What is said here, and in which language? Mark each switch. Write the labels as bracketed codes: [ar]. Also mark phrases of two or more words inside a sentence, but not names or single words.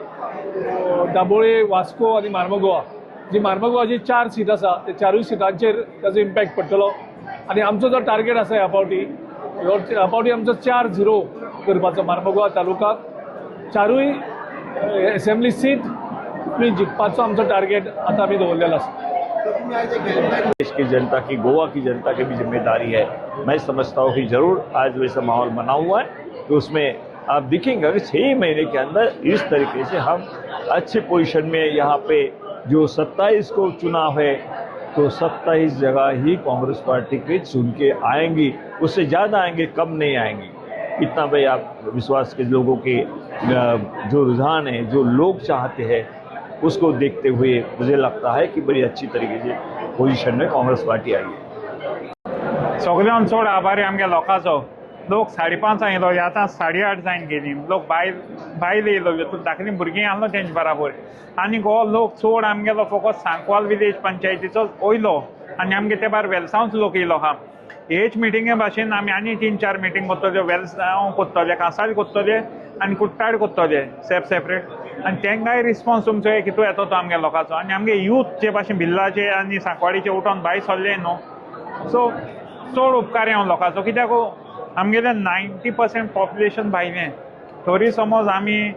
[kok] दाबोळे वास्को आनी मार्मगोवा जी मार्मगोवाची 4 सीट आसा ते 4 सिटांचेर ताजो इम्पॅक्ट पडटलो आनी आमचो जो टार्गेट आसा ह्या फावटी आमचो 4-0 करपाचो मार्मगोवा तालुकाक 4य [en] assembly seat [kok] जिखपाचो आमचो टार्गेट आतां आमी दवरलेलो आसा. [hi] देश की जनता की गोवा की जनता की भी जिम्मेदारी है. मैं समझता हूँ कि जरूर आज वैसा माहौल बना हुआ है तो उसमें आप दिखेंगे कि 6 महीने के अंदर इस तरीके से हम अच्छे पोजीशन में यहाँ पे जो 27 को चुनाव है तो 27 जगह ही कांग्रेस पार्टी के चुन के आएंगी उससे ज़्यादा आएंगे कम नहीं आएंगी. इतना भाई आप विश्वास के लोगों के जो रुझान है जो लोग चाहते हैं उसको देखते हुए मुझे लगता है कि बड़ी अच्छी तरीके से पोजीशन में कांग्रेस पार्टी आई है. [kok] सगळ्यान चड आभारी आमगे लोकांचो लोक 5:30 येयलो आतां 8:30 जायन गेली लोक भायल येयलो धाकली भुरगीं आहलो तेंचे बराबर आनी हो लोक चड आमगेलो फकत सांकवाल विलेज पंचायतीचो वयलो आनी आमगे ते भायर वेलसांवच लोक येयलो आहा. हेच मिटिंगे भाशेन आमी आनी 3-4 मिटींग करतले वेलसांव करतले कांसाळ करतले आनी कुट्टाड करतले सेपरेट आनी तेंकाय रिस्पॉन्स तुमचो कितू येतो तो आमगे लोकांचो आनी आमगे यूथ जे भाशेन भिल्लाचे आनी सांकवाडीचे उठोन भायर सरले न्हू सो चड उपकार हांव लोकांचो कित्याक आमगेलें 90% पॉप्युलेशन भायलें तरी समज आमी